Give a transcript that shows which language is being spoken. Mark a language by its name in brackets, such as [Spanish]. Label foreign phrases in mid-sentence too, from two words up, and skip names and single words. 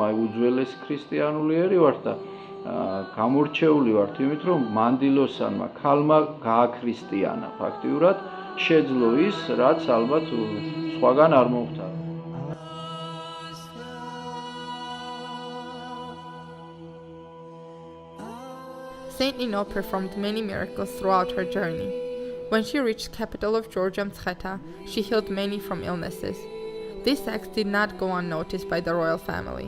[Georgian] აი უძველესი ქრისტიანული ერი ვართ და გამორჩეული ვართ იმით, რომ მანდილოსანმა ქალმა გააქრისტიანა ფაქტიურად, შეძლო ის, რაც ალბათ სხვაგან არ მოხდა. [English] Saint Nino performed many miracles throughout her journey. When she reached capital of Georgia, Mtskheta, she healed many from illnesses. This act did not go unnoticed by the royal family.